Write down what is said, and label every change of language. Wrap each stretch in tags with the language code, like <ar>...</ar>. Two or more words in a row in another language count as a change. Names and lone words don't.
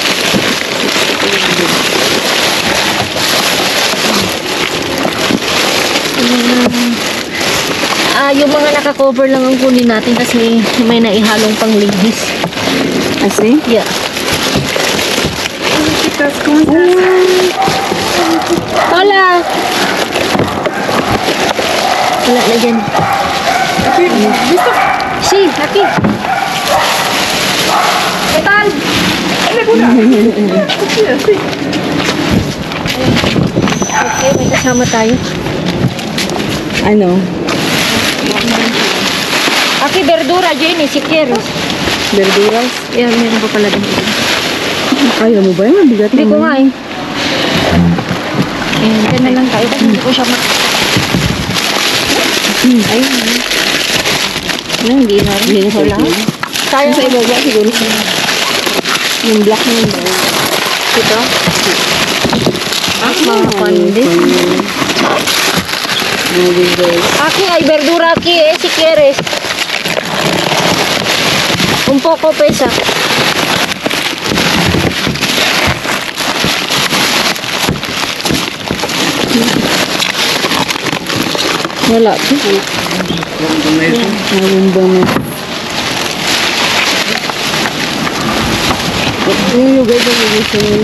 <tl>Yung mga naka-cover lang ang kunin natin kasi may naihalong pang ladies.</tl> <es>Asi? Yeah. Hola!</es> <tl>Wala na dyan. Si,</tl> <es>aquí. ¿Qué tal?</es> <tl>Okay, may kasama tayo. Ano?</tl> <es>Aquí, verdura, Jenny, si quieres. Verduras?</es> <tl>Yan, meron pa pala din. Kaya mo ba yan? Bigat Hindi ko naman. nga eh. Dyan na lang tayo kasi hindi ko siya Ayun. Ano, hindi na rin. Hindi na Wala. Tayo Sa ibaba siguro siya. Yung black na yun. Ito? Mga pandi.</tl> <es>Aquí hay verdura aquí, si quieres. Un poco pesa.</es> <tl>Wala. Yung guys, gusto nila.</tl>